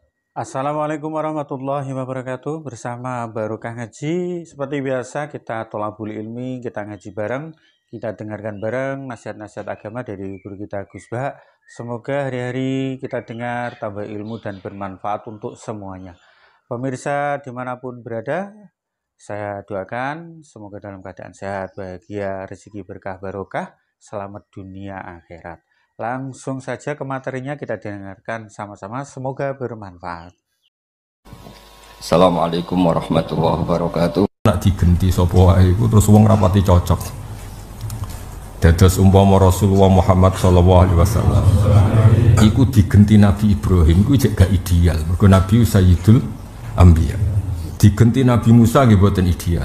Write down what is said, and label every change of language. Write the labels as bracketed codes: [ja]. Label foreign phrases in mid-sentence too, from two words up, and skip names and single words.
[ar] Assalamualaikum warahmatullahi wabarakatuh. [id] Bersama Barokah Ngaji, seperti biasa kita [ar] tholabul ilmi, [id] kita ngaji bareng, kita dengarkan bareng nasihat-nasihat agama dari guru kita Gus Bah. Semoga hari-hari kita dengar tambah ilmu dan bermanfaat untuk semuanya. Pemirsa dimanapun berada, saya doakan semoga dalam keadaan sehat, bahagia, rezeki berkah barokah, selamat dunia akhirat. Langsung saja ke materinya, kita dengarkan sama-sama, semoga bermanfaat. [ar] Assalamualaikum warahmatullahi wabarakatuh. [jv] Nak digenti sapa wae iku terus wong rapati cocok. Dados umpama Rasulullah Muhammad [ar] sallallahu alaihi wasallam [jv] iku digenti Nabi Ibrahim iku jek gak ideal. Mergo Nabi [ar] Sayyidul Anbiya. [jv] Digenti Nabi Musa nggih boten ideal.